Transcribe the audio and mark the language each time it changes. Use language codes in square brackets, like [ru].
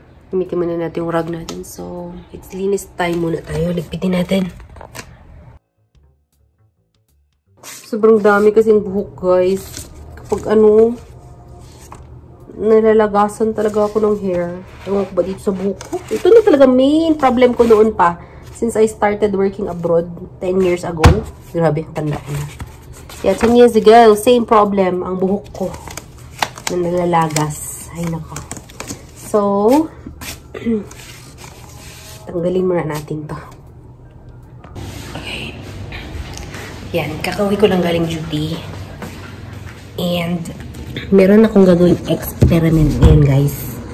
[tl] Gamitin muna natin yung rug natin. So, it's linis time muna tayo. Ligpitin natin. Sobrang dami kasing buhok, guys. Kapag ano, nalalagasan talaga ako ng hair. Ewan ko ba dito sa buhok ko? Ito na talaga main problem ko noon pa. [en] Since I started working abroad 10 years ago. [tl] Grabe, tanda ko na. [en] Yeah, 10 years ago, same problem. [tl] Ang buhok ko na nalalagas. Ay, nako. So, tanggalin muna natin to. Okay. Yan, kakauwi ko lang galing duty. And, meron akong gagawin experiment ngayon, guys.